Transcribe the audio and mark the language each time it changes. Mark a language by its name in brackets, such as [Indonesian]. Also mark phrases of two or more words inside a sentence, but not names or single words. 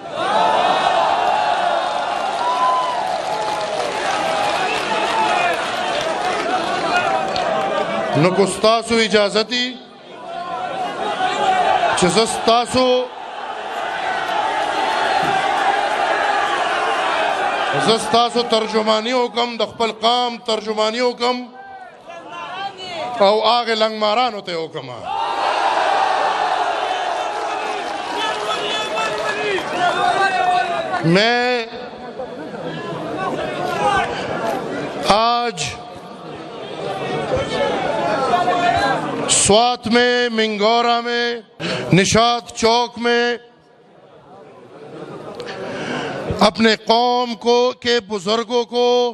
[Pashto] نو کو ستاسو اجازتي چې زه ستاسو ترجماني وکم، د خپل قام ترجماني وکم او هغې لنګمارانو ته یې وکمه. [Urdu] میں آج سوات میں، منگورا میں، نشاط چوک میں اپنے قوم کے بزرگوں کو،